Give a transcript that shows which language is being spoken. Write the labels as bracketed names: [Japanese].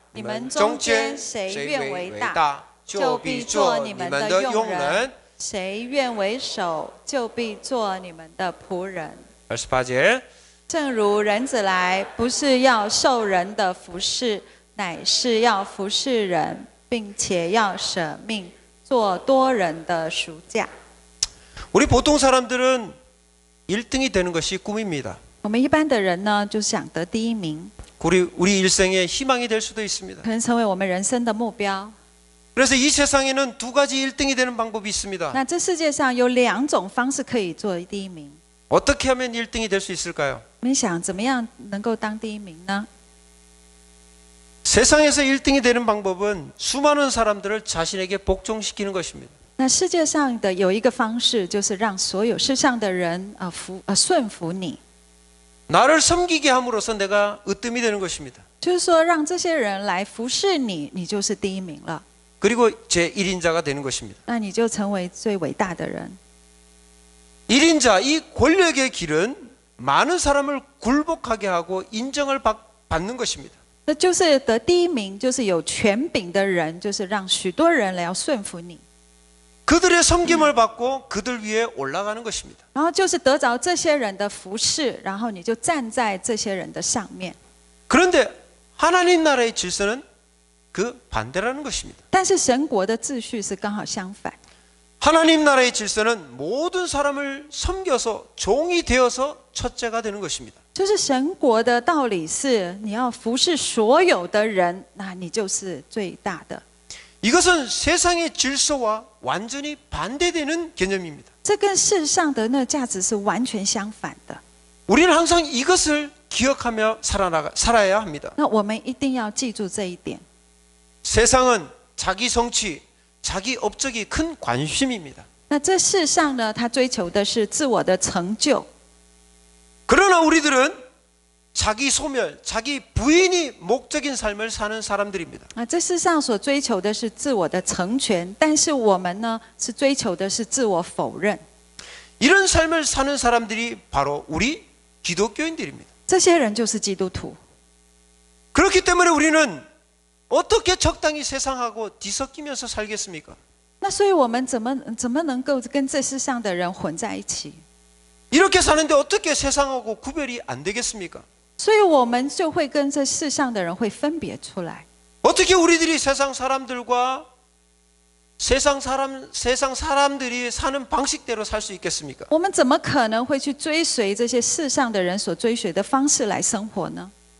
[Chinese] 你们中间谁愿为大，就必做你们的用人；谁愿为首，就必做你们的仆人。 [Korean] 28절 [Chinese] 正如人子来，不是要受人的服侍，乃是要服侍人，并且要舍命，做多人的赎价。 [Korean] 우리 보통 사람들은 1등이 되는 것이 꿈입니다. [Chinese] 我们一般的人呢，就想得第一名， [Korean] 우리 일생의 희망이 될 수도 있습니다. [Chinese] 可能成为我们人生的目标。 [Korean] 그래서 이 세상에는 두 가지 1등이 되는 방법이 있습니다. [Chinese] 那这世界上有2种方式可以做第一名。 [Korean] 어떻게 하면 1등이 될 수 있을까요? [Chinese] 你想怎么样能够当第一名呢？ [Korean] 세상에서 1등이 되는 방법은 수많은 사람들을 자신에게 복종시키는 것입니다. [Chinese] 那世界上的有一个方式，就是让所有世上的人顺服你， [Korean] 나를 섬기게 함으로써 내가 으뜸이 되는 것입니다. [Chinese] 就是说让这些人来服侍你，你就是第一名了。 [Korean] 그리고 제1인자가 되는 것입니다. [Chinese] 那你就成为最伟大的人。 [Korean] 1인자, 이 권력의 길은 많은 사람을 굴복하게 하고 인정을 받는 것입니다. [Chinese] 那就是得第一名，就是有权柄的人，就是让许多人来要顺服你。 [Korean] 그들의 섬김을 받고 그들 위에 올라가는 것입니다. [Chinese] 然后就是得着这些人的服侍，然后你就站在这些人的上面。 [Korean] 그런데 하나님 나라의 질서는 그 반대라는 것입니다. [Chinese] 但是神国的秩序是刚好相反。 [Korean] 하나님 나라의 질서는 모든 사람을 섬겨서 종이 되어서 첫째가 되는 것입니다. [Chinese] 就是神国的道理是，你要服侍所有的人，那你就是最大的。 [Korean] 이것은 세상의 질서와 완전히 반대되는 개념입니다. [Chinese] 这跟世上的那价值是完全相反的。 [Korean] 우리는 항상 이것을 기억하며 살아야 합니다. [Chinese] 那我们一定要记住这一点。 [Korean] 세상은 자기 성취, 자기 업적이 큰 관심입니다. [Chinese] 那这世上呢，他追求的是自我的成就。 [Korean] 그러나 우리들은 자기 소멸, 자기 부인이 목적인 삶을 사는 사람들입니다. [Chinese] 这世上所追求的是自我的成全，但是我们呢，是追求的是自我否认。 [Korean] 이런 삶을 사는 사람들이 바로 우리 기독교인들입니다. [Chinese] 这些人就是基督徒。 [Korean] 그렇기 때문에 우리는 어떻게 적당히 세상하고 뒤섞이면서 살겠습니까? [Chinese] 那所以我们怎么能够跟这世上的人混在一起？ [Korean] 이렇게 사는데 어떻게 세상하고 구별이 안 되겠습니까? [Chinese] 所以我们就会跟这世上的人会分别出来。 [Korean] 어떻게 우리들이 세상 사람들과 세상 사람들이 사는 방식대로 살 수 있겠습니까? [Chinese] 我们怎么可能会去追随这些世上的人所追随的方式来生活呢？